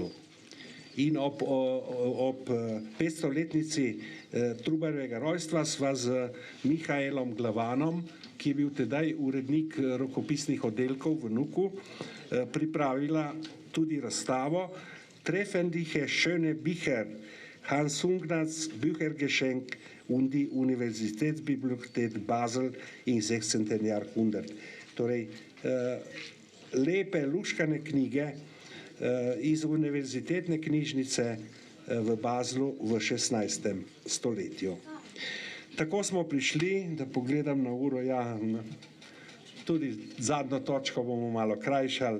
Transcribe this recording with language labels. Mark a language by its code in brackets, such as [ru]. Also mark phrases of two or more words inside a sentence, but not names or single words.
[sl] In ob 500-letnici Trubarjevega rojstva sva z Mihaelom Glavanom, ki je bil tedaj urednik rokopisnih oddelkov v Nuku, pripravila tudi razstavo Treffliche schöne Bücher, Hans Hungnats Büchergeschenk und die Universitätsbibliothek Basel in 16. Jahrhundert. Torej, lepe luškane knjige iz univerzitetne knjižnice v Baslu v 16. stoletju. Tako smo prišli, da pogledam na uro, ja, tudi zadnjo točko bomo malo krajšali.